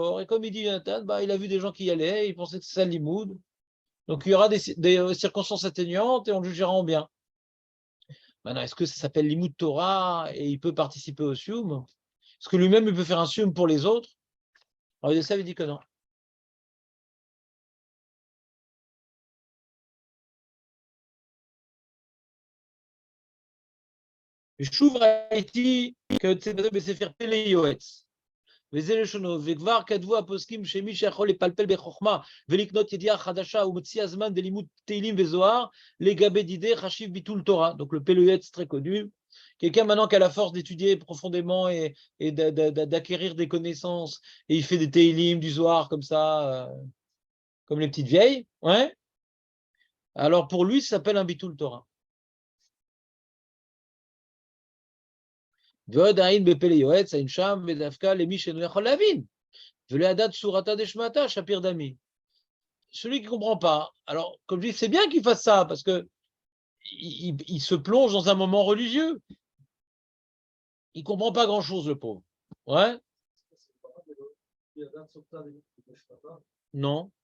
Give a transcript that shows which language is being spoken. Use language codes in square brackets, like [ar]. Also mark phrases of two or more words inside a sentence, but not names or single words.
[fr] Et comme il dit Jonathan, bah, il a vu des gens qui y allaient, il pensait que c'est ça le limoud. Donc, il y aura des circonstances atténuantes et on le jugera en bien. Maintenant, est-ce que ça s'appelle [he] לימוד תורה [fr] et il peut participer au Sium? Est-ce que lui-même, il peut faire un Sium pour les autres? Alors, il dit que non. [he] שוב ראיתי כיוצא בזה בספר פלא יועץ. וזה לשונו, וכבר כתבו הפוסקים שמי שיכול לפלפל בחוכמה ולקנות ידיעה חדשה ומוציא הזמן דלימוד תהילים וזוהר, לגבי דידי חשיב ביטול תורה. [fr] Donc le Pélé Yoetz très connu. Quelqu'un maintenant qui a la force d'étudier profondément et d'acquérir des connaissances, et il fait des Teilim, du Zohar comme ça, comme les petites vieilles, ouais. Alors pour lui, ça s'appelle un [he] ביטול תורה. ועוד העין בפלא יועץ, העין שם, ודווקא למי שאינו יכול להבין. ולעדת סורתא דשמטא, שפיר דמי. [fr] Celui qui ne comprend pas. Alors, comme je dis, c'est bien qu'il fasse ça, parce que il se plonge dans un moment religieux. Il ne comprend pas grand-chose, le pauvre. Ouais? Non.